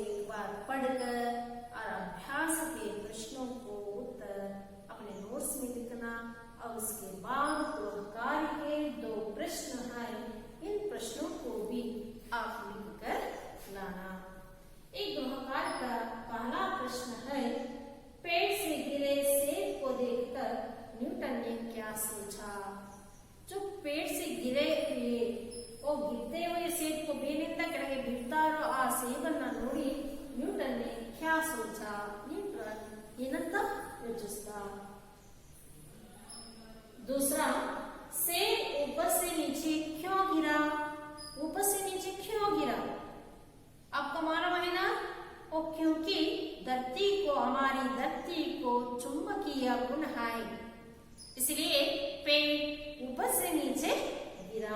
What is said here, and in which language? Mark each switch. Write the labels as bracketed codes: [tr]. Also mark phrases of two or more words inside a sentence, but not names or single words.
[hi] बार पढ़कर और अभ्यास के प्रश्नों को उत्तर अपने नोट्स में लिखना और उसके बाद गृह कार्य के 2 प्रश्न हैं, इन प्रश्नों को भी आप लिखकर लाना। एक गृह कार्य का पहला प्रश्न है, पेड़ से गिरे सेब को देखकर न्यूटन ने क्या सोचा। जो पेड़ से गिरे हुए और गिरते हुए सेब को [kn] ಬೇನಿಂದ ಕೆಳಗೆ ಬೀಳ್ತಾ ಇರೋ ಆ ಸೇಬನ್ನ ನೋಡಿ [hi] न्यूटन ने क्या सोचा। [kn] न्यूटन ಏನಂತ ಯೋಚಿಸಿದ। [hi] दूसरा, सेब ऊपर से नीचे क्यों गिरा। ऊपर से नीचे क्यों गिरा, आपका मालूम है ना, और क्योंकि हमारी धरती को चुंबकीय गुण है, इसलिए पेड़ ऊपर से नीचे गिरा।